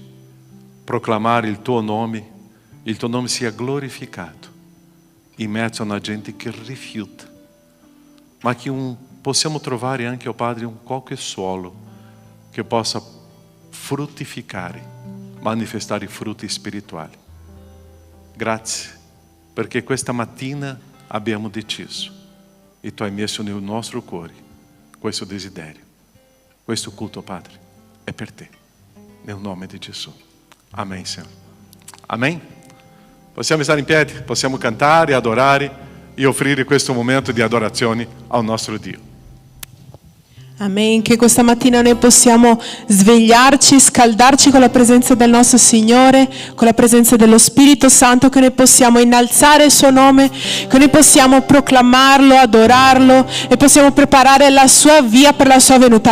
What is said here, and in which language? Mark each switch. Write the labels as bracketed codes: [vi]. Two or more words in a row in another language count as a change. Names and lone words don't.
[it] Proclamare il tuo nome sia glorificato in mezzo a una gente che rifiuta, ma che possiamo trovare anche, oh Padre, un qualche suolo che possa fruttificare, manifestare frutti spirituali. Grazie, perché questa mattina abbiamo deciso e tu hai messo nel nostro cuore questo desiderio. Questo culto, Padre, è per te, nel nome di Gesù. [pt] Amém, Senhor. Amém? [it] Possiamo stare in piedi, possiamo cantare, adorare e offrire questo momento di adorazione al nostro Dio. Amen. Che questa mattina noi possiamo svegliarci, scaldarci con la presenza del nostro Signore, con la presenza dello Spirito Santo, che noi possiamo innalzare il suo nome, che noi possiamo proclamarlo, adorarlo e possiamo preparare la sua via per la sua venuta.